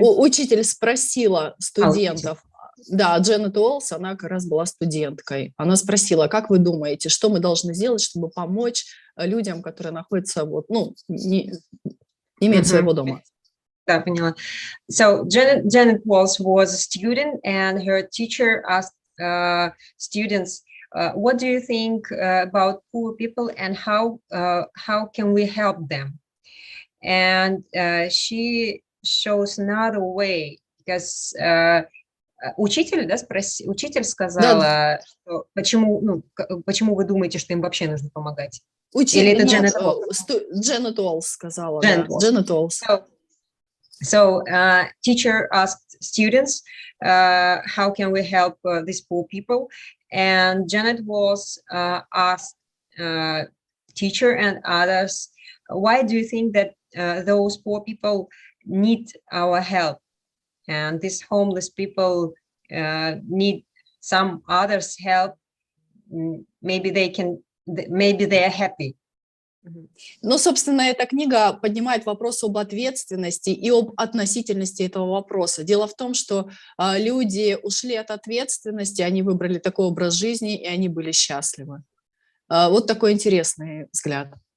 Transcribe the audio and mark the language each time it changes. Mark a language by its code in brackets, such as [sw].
[ru] Учитель спросила студентов, Да, Дженнет Уоллс, она как раз была студенткой. Она спросила, как вы думаете, что мы должны сделать, чтобы помочь людям, которые находятся, вот, ну, не имеют своего дома? Да, поняла. [en] So Janet Walls was a student, and her teacher asked students, "What do you think about poor people, and how can we help them?" And she shows another way, because [ru] учитель, да, учитель сказала, что почему вы думаете, что им вообще нужно помогать? Или это Дженнет Уоллс? Дженнет Уоллс сказала, да. Дженнет Уоллс. [en] So teacher asked students, how can we help these poor people? And Janet Walls asked teacher and others, why do you think that those poor people need our help? And these homeless people need some others' help. Maybe they are happy. [ru] Ну, собственно, эта книга поднимает вопрос об ответственности и об относительности этого вопроса. Дело в том, что люди ушли от ответственности, они выбрали такой образ жизни, и они были счастливы. Вот такой интересный взгляд.